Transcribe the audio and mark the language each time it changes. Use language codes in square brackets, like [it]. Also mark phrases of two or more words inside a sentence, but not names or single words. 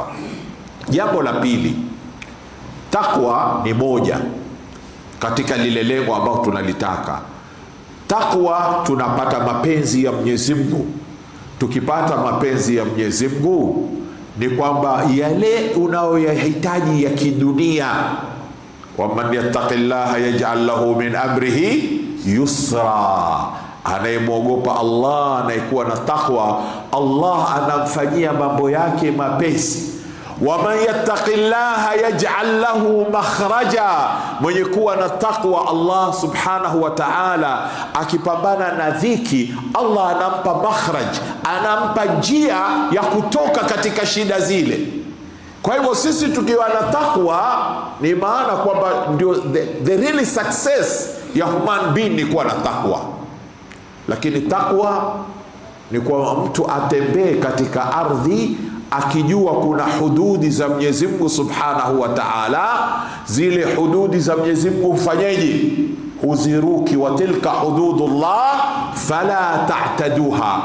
[sw] Jambo la pili, takwa ni moja katika lile lengo ambalo tunalitaka. Takwa tunapata mapenzi ya Mwenyezi Mungu. Tukipata mapenzi ya Mwenyezi Mungu ni kwamba yale unayoyahitaji ya kidunia, [ar] ومن يتق الله يجعل له من أمره يسرا, [sw] anayemwogopa Allah, anayekuwa na takwa, Allah anamfanyia mambo yake mapesi. [ar] ومن يتق الله يجعل له مخرجا, [sw] mwenye kuwa na takwa Allah [ar] سبحانه وتعالى [sw] akipambana na dhiki, Allah anampa makhraj, anampa njia ya kutoka katika shida zile. Kwa hivyo sisi tukiwa na takwa ni maana kwamba ndio [en] the really success [sw] ya [en] human being [sw] ni kuwa na takwa. Lakini takwa ni kwa mtu atembee katika ardhi akijua kuna hududi za Mwenyezi Mungu [ar] سبحانه وتعالى. [sw] Zile hududi za Mwenyezi Mungu ufanyeje? Huziruki. [ar] وتلك حدود الله فلا تعتدوها.